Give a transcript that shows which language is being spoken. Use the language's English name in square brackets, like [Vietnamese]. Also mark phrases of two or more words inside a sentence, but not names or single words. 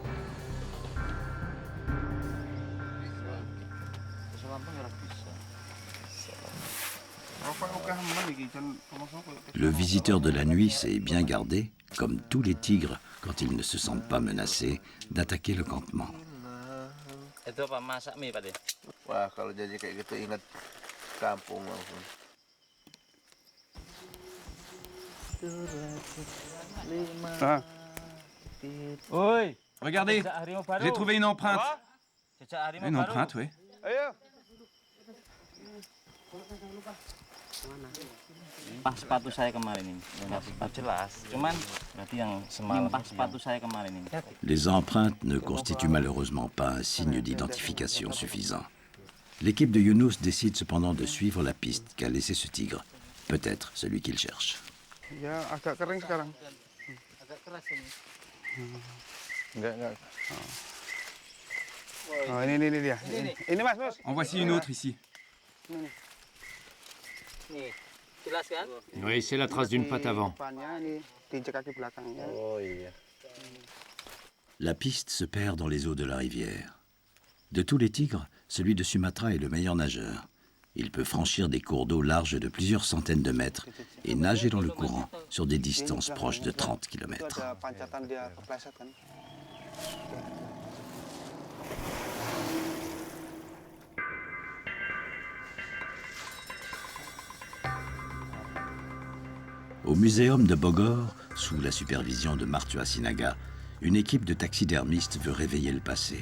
[French] Le visiteur de la nuit s'est bien gardé, comme tous les tigres, quand ils ne se sentent pas menacés, d'attaquer le campement. [Indonesian] Itu apa masak mie Pak De? Wah, kalau jadi kayak gitu ingat kampung langsung. [French] Oi, regardez, j'ai trouvé une empreinte. Une empreinte, oui. [Indonesian] Pas sepatu saya kemarin ini. Pas jelas. Cuman berarti yang semalam pas sepatu saya kemarin ini. [French] Les empreintes ne constituent malheureusement pas un signe d'identification suffisant. L'équipe de Younous décide cependant de suivre la piste qu'a laissé ce tigre. Peut-être celui qu'il cherche. [Indonesian] Ya, agak kering sekarang. Agak keras ini. Enggak. Oh, ini dia. Ini Mas. [French] En voici une autre ici. [Indonesian] Nih, jelas kan? [French] Oui, c'est la trace d'une patte avant. [Indonesian] Depannya nih, diinjek kaki belakangnya. Oh iya. [French] La piste se perd dans les eaux de la rivière. De tous les tigres, celui de Sumatra est le meilleur nageur. Il peut franchir des cours d'eau larges de plusieurs centaines de mètres et nager dans le courant sur des distances proches de 30 km. [Indonesian] Itu ada pancatan dia kepleset kan. [French] Au muséum de Bogor, sous la supervision de Martua Sinaga, une équipe de taxidermistes veut réveiller le passé.